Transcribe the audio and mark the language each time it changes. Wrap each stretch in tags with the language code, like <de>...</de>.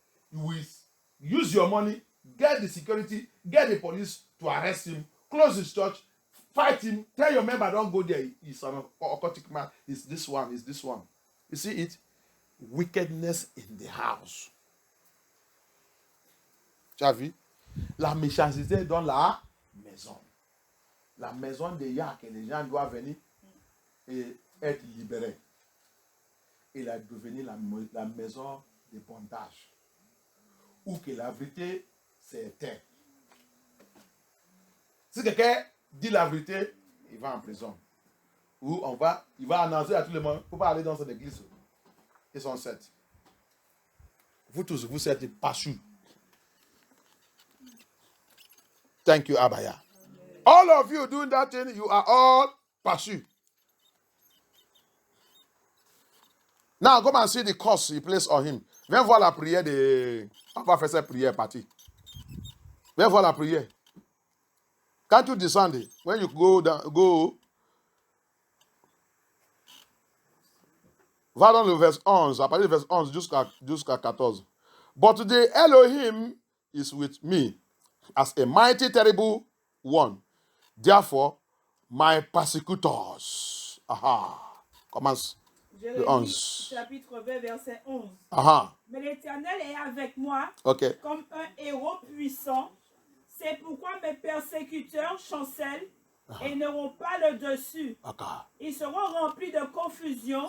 <en>You will use your money, get the security, get the police to arrest him, close his church, fight him, tell your member don't go there. He's an occultic man. It's this one, it's this one. You see it? Wickedness in the house.</en> <fr>Tu as vu? La méchanceté dans la maison. La maison de Yah que les gens doivent venir et être libérés. Il a devenu la maison de bondage. Où que la vérité s'éteint. Si quelqu'un dit la vérité, il va en prison. Ou il va annoncer à tout le monde, il ne faut pas aller dans cette église. Ils sont 7. Vous tous, vous êtes Pashur.</fr> <en>Thank you, Abaya. Amen. All of you doing that thing, you are all Pashur. Now, come and see the curse he placed on him.</en> <fr>Viens voir la prière de... On va faire cette prière partie. Viens voir la prière. Quand tu descends,</fr> <en>when you go down,</en> <fr>va dans le verset 11, à partir du verset 11 jusqu'à 14.</fr> <en>But the Elohim is with me as a mighty terrible one. Therefore, my persecutors.</en> <fr>Aha. Commence. Jérémie, chapitre 20, verset 11. Aha. Mais l'Éternel est avec moi, okay, comme un héros puissant. C'est pourquoi mes persécuteurs chancellent et n'auront pas le dessus. Okay. Ils seront remplis de confusion</fr>